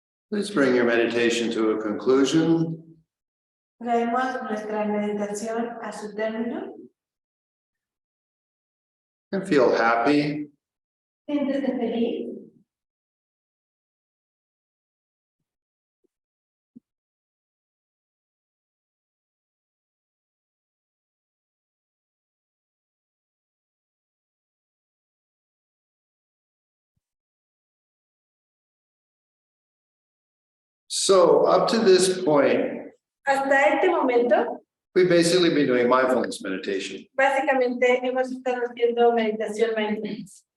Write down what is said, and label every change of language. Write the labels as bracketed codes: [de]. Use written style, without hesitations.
[en] Please bring your meditation to a conclusion. [es] Traemos nuestra meditación a su término. [en] And feel happy. [es] Siéntese feliz. [en] So up to this point, [es] Hasta este momento, [en] we've basically been doing mindfulness meditation. [es] básicamente hemos estado haciendo meditación mindfulness.